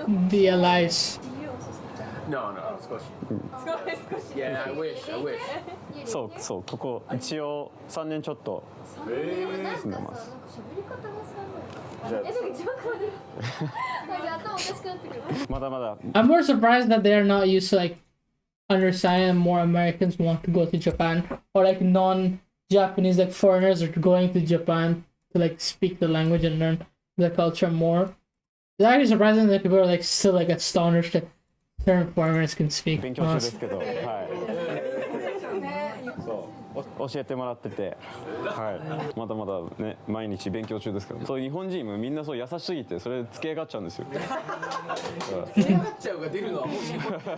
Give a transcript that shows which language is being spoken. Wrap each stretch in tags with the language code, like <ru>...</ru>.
<en>The allies. No,少し。Yeah, I wish.</en> <ja>そうここ一応3年ちょっと住んでます。喋り方がさ、なんか一番変わる。なんか頭おかしくなってくる。まだまだ。</ja> <en>I'm more surprised that they are not used to like understand more Americans want to go to Japan or like non Japanese like foreigners are going to Japan to like speak the language and learn the culture more. It's actually surprising that people are like still like astonished that certain foreigners can speak.</en> <ja>勉強中ですけど、はい。そう教えてもらってて、はい。まだまだね毎日勉強中ですけど、そう日本人もみんなそう優しすぎてそれつけ上がっちゃうんですよ。つけ上がっちゃうが出るのはもう日本。</ja>